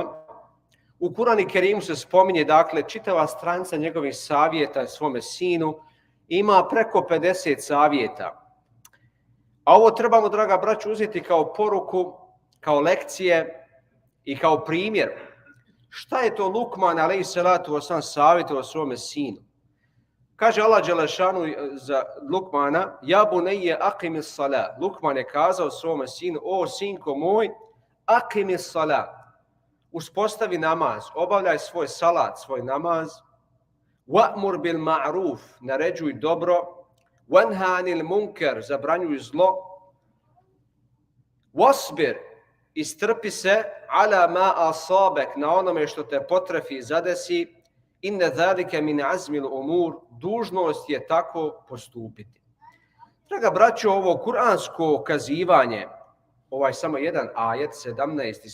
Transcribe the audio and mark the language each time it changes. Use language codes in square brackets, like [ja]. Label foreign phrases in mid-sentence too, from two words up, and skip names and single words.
[bs] U Kur'anu Kerimu se spominje, dakle, čitava stranica njegovih savjeta svome sinu, ima preko 50 savjeta. A ovo trebamo, draga braćo, uzeti kao poruku, kao lekcije i kao primjer. Šta je to Lukman, [ar] عليه الصلاة والسلام, [bs] savjetovao svome sinu? Kaže Allah dželešanu za Lukmana: [ar] يا بني أقم الصلاة. [bs] Lukman je kazao svome sinu: O sinko moj, [ar] أقم الصلاة. [bs] Uspostavi namaz, obavljaj svoj salat, svoj namaz. [ar] وأمر بالمعروف, [bs] naređuj dobro. [ar] وانه عن المنكر, [bs] zabranjuj zlo. Wasbir, istrpi se, [ar] على ما أصابك, [bs] na onome što te potrefi i zadesi. [ar] إن ذلك من عزم الأمور, [bs] dužnost je tako postupiti. Draga braćo, ovo kuransko kazivanje, ovaj samo jedan ajet, 17.